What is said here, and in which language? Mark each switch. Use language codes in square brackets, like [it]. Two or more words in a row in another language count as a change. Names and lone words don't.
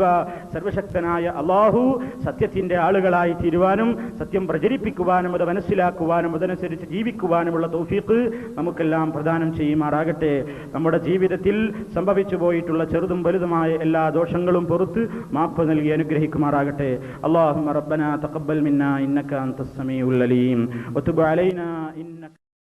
[ml] സർവശക്തനായ അല്ലാഹു സത്യത്തിന്റെ ആളുകളായി തീരുവാനും സത്യം പ്രചരിപ്പിക്കുവാനും അത് മനസ്സിലാക്കുവാനും അതനുസരിച്ച് ജീവിക്കുവാനുമുള്ള തൗഫീഖ് നമുക്കെല്ലാം പ്രദാനം ചെയ്യുമാറാകട്ടെ. നമ്മുടെ ജീവിതത്തിൽ സംഭവിച്ചു പോയിട്ടുള്ള ചെറുതും വലുതുമായ എല്ലാ ദോഷങ്ങളും പുറത്ത് മാപ്പ് നൽകി അനുഗ്രഹിക്കുമാറാകട്ടെ. [ar] اللهم ربنا تقبل منا إنك أنت السميع العليم وتب علينا إنك